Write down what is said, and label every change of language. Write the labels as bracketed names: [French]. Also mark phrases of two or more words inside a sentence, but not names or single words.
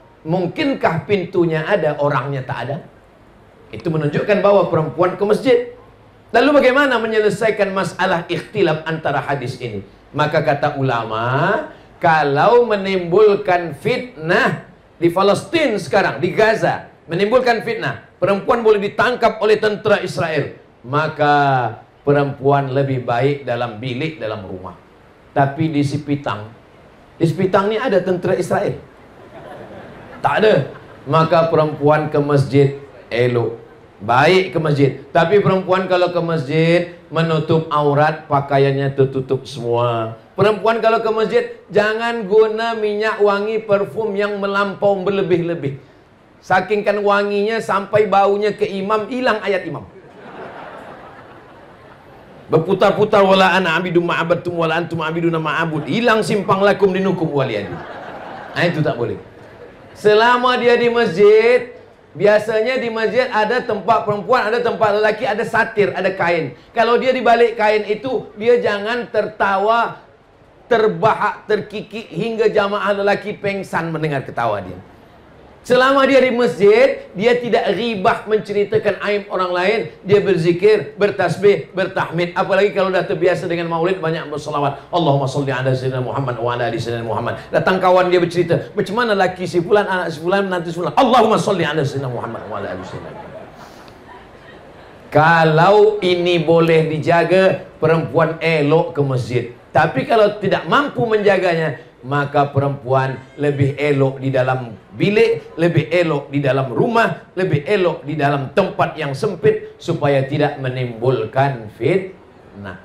[Malay] Mungkinkah pintunya ada, orangnya tak ada? Itu menunjukkan bahwa perempuan ke masjid. Lalu bagaimana menyelesaikan masalah ikhtilaf antara hadis ini? Maka kata ulama, kalau menimbulkan fitnah di Palestina sekarang, di Gaza, menimbulkan fitnah, perempuan boleh ditangkap oleh tentera Israel, maka perempuan lebih baik dalam bilik, dalam rumah. Tapi di Sepitang ini ada tentera Israel? Tak ada. Maka perempuan ke masjid elok, baik ke masjid. Tapi perempuan kalau ke masjid menutup aurat, pakaiannya tertutup semua. Perempuan kalau ke masjid, jangan guna minyak wangi parfum yang melampau berlebih-lebih. Saking kan wanginya sampai baunya ke imam, hilang ayat imam. Berputar-putar, [Arabic] ولا أنا عابد ما عبدتم ولا أنتم عابدون ما أعبد. [Malay] Hilang simpang [Arabic] لكم دينكم ولي دين. [Malay] Nah, itu tak boleh. Selama dia di masjid, biasanya di masjid ada tempat perempuan, ada tempat lelaki, ada satir, ada kain. Kalau dia di balik kain itu, dia jangan tertawa, terbahak, terkikik hingga jamaah lelaki pengsan mendengar ketawa dia. Selama dia di masjid, dia tidak ribah menceritakan aib orang lain. Dia berzikir, bertasbih, bertahmid. Apalagi kalau dah terbiasa dengan maulid, banyak berselawat. [Arabic] اللهم صل على سيدنا محمد وعلى آل سيدنا محمد. [Malay] Datang kawan dia bercerita, macam mana laki si fulan, anak si fulan, menantu si fulan. [Arabic] اللهم صل على سيدنا محمد وعلى آل سيدنا محمد. [Malay] Kalau ini boleh dijaga, perempuan elok ke masjid. Tapi kalau tidak mampu menjaganya, maka perempuan lebih elok di dalam bilik, lebih elok di dalam rumah, lebih elok di dalam tempat yang sempit, supaya tidak menimbulkan fitnah.